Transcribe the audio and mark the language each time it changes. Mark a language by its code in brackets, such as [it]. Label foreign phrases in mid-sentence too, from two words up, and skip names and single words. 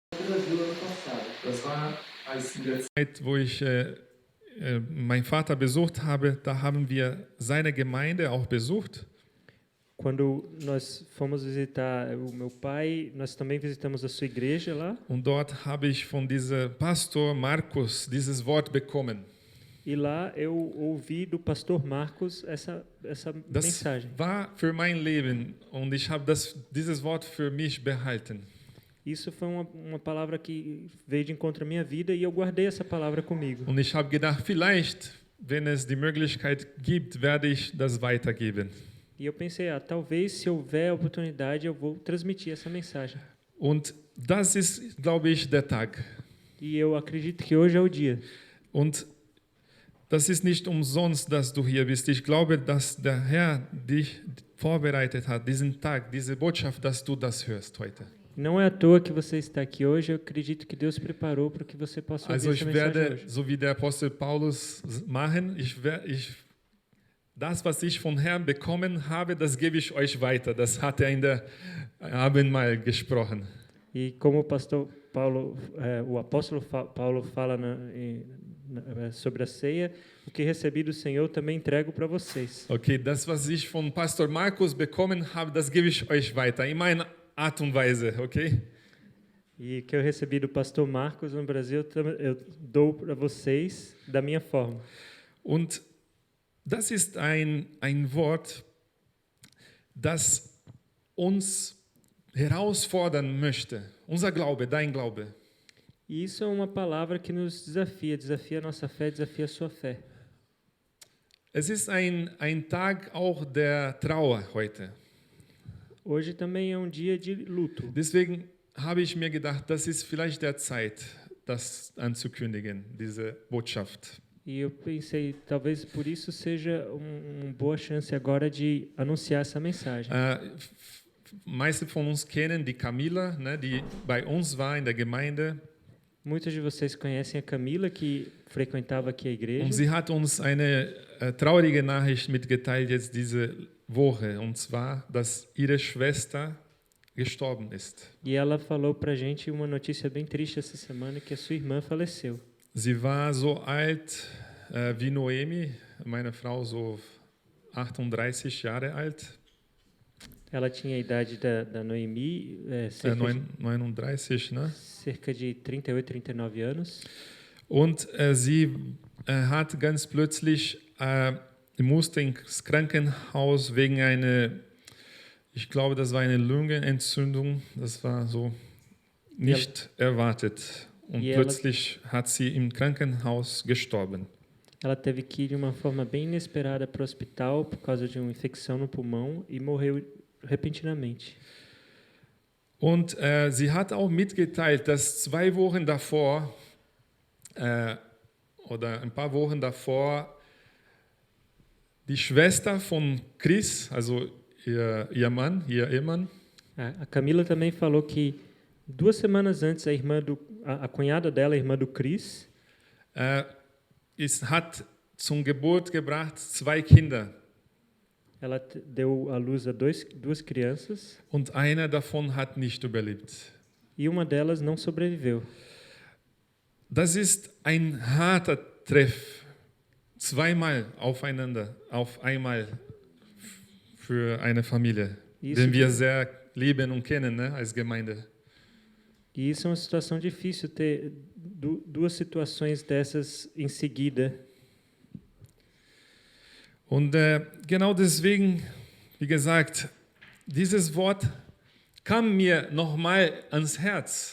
[pt] Brasil ano passado. [de] Das war als in der Zeit, wo ich meinen Vater besucht habe, da haben wir seine Gemeinde auch besucht. [pt] Quando nós fomos visitar o meu pai, nós também visitamos a sua igreja lá. [de] Und dort habe ich von diesem Pastor Markus dieses Wort bekommen. [pt] E lá eu ouvi do pastor Marcos essa [de] Das [pt] mensagem. [de] war für mein Leben und ich habe dieses Wort für mich behalten. [pt] Isso foi uma palavra que veio de encontro à minha vida e eu guardei essa palavra comigo. [de] Und ich habe gedacht, vielleicht, wenn es die Möglichkeit gibt, werde ich das weitergeben. [pt] E eu pensei, talvez se houver a oportunidade eu vou transmitir essa mensagem. [de] Und das ist, glaube ich, der Tag. [pt] E eu acredito que hoje é o dia. [de] Und das ist nicht umsonst, dass du hier bist. Ich glaube, dass der Herr dich vorbereitet hat, diesen Tag, diese Botschaft, dass du das hörst heute. [pt] Não é à toa que você está aqui hoje. Eu acredito que Deus preparou para que você possa ouvir [de] Also [pt] essa [de] ich [pt] mensagem [de] werde, [pt] hoje. [de] so wie der Apostel Paulus machen, das, was ich vom Herrn bekommen habe, das gebe ich euch weiter. Das hat er in der Abendmahl gesprochen. [pt] E como o pastor Paulo, o apóstolo Paulo fala sobre a ceia, o que recebi do Senhor também entrego para vocês. [de] Okay, das, was ich von Pastor Markus bekommen habe, das gebe ich euch weiter, in meiner Art und Weise, okay? [pt] E que eu recebi do pastor Marcos no Brasil, eu dou para vocês da minha forma. [de] Und das ist ein Wort, das uns herausfordern möchte. Unser Glaube, dein Glaube. [pt] E isso é uma palavra que nos desafia a nossa fé, desafia a sua fé. [de] Es ist ein Tag auch der Trauer heute. [pt] Hoje também é um dia de luto. [de] Deswegen habe ich mir gedacht, das ist vielleicht der Zeit, das anzukündigen, diese Botschaft. [pt] E eu pensei, talvez por isso seja uma boa chance agora de anunciar essa mensagem. [de] Meiste von uns kennen die Camilla, ne, die bei uns war in der Gemeinde. [pt] Muitos de vocês conhecem a Camila, que frequentava aqui a igreja. [de] Und sie hat uns eine traurige Nachricht mitgeteilt jetzt diese Woche, und zwar, dass ihre Schwester gestorben ist. [pt] E ela falou para a gente uma notícia bem triste essa semana, que a sua irmã faleceu. [de] Sie war so alt wie Noemi, meine Frau so 38 Jahre alt. [pt] Ela tinha a idade da Noemi, cerca de 38, 39 anos. [de] Und sie hat ganz plötzlich, musste ins Krankenhaus wegen ich glaube, das war eine Lungenentzündung, das war so nicht erwartet. Und plötzlich hat sie im Krankenhaus gestorben. [pt] Ela teve que ir de uma forma bem inesperada para o hospital por causa de uma infecção no pulmão e morreu repentinamente. [de] Und sie hat auch mitgeteilt, dass 2 Wochen davor oder ein paar Wochen davor die Schwester von Chris, also ihr Ehemann, [pt] A Camila também falou que 2 semanas antes a cunhada dela, a irmã do Chris, [de] hat zum Geburt gebracht 2 Kinder. [pt] Ela deu à luz a 2 crianças. [de] Und einer davon hat nicht überlebt. [pt] E uma delas não sobreviveu. [de] Das ist ein harter Treff. 2-mal aufeinander, auf einmal für eine Familie, den wir sehr lieben und kennen, ne, als Gemeinde. [pt] E isso é uma situação difícil, ter 2 situações dessas em seguida. [de] Und genau deswegen, wie gesagt, dieses Wort kam mir nochmal ans Herz.